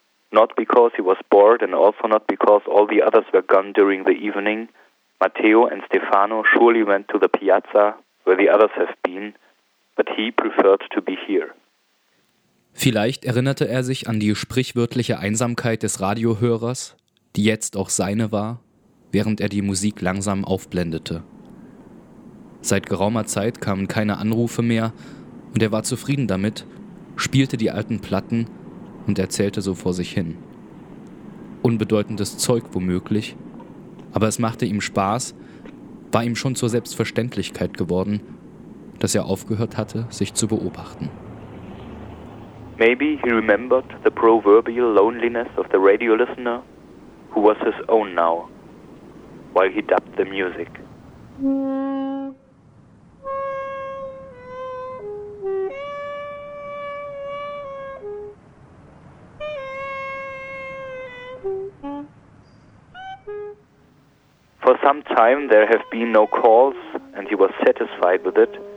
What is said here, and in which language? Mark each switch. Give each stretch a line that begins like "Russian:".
English: Not because he was bored and also not because all the others were gone during the evening. Matteo and Stefano surely went to the Piazza, where the others have been, but he preferred to be here.
German: Vielleicht erinnerte er sich an die sprichwörtliche Einsamkeit des Radiohörers, die jetzt auch seine war, während er die Musik langsam aufblendete. Seit geraumer Zeit kamen keine Anrufe mehr und er war zufrieden damit, spielte die alten Platten und erzählte so vor sich hin. Unbedeutendes Zeug womöglich, aber es machte ihm Spaß, war ihm schon zur Selbstverständlichkeit geworden, dass er aufgehört hatte, sich zu beobachten.
English: Maybe he remembered the proverbial loneliness of the radio listener, who was his own now, while he dubbed the music. For some time there have been no calls, and he was satisfied with it.